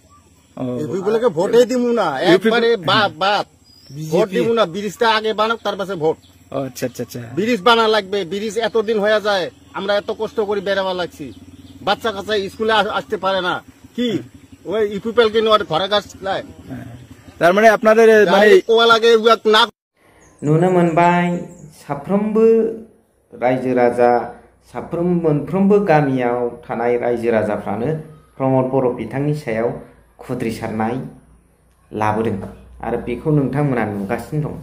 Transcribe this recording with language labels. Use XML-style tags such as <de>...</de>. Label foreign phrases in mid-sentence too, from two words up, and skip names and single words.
<bn>ইউপিপিএলকে ভোটে দিব না, একবারে বাদ ভোট দিব না, ব্রিজটা আগে বানাক তার পাশে ভোট। আচ্ছা আচ্ছা আচ্ছা, ব্রিজ বানা লাগবে, ব্রিজ এতদিন হয়ে যায়, আমরা এত কষ্ট করে বেড়াবার লাগছি, বাচ্চা কাচ্চা স্কুলে আসতে পারে না, কি ওই ইউপিপিএল কে নিয়ে ঘরে গাছ লাই, তার মানে আপনাদের মানে কোয়া লাগে না।</bn> <brx>नुनो मोनबाय साफ्रोमबो रायजो राजा मोनफ्रोमबो गामियाव थानाय रायजो राजाफ्रानो प्रमद बर' बिथांनि सायाव खुद्रिसारनाय लाबोदों आरो बेखौ नोंथांमोना नुगासिनो दं।</brx>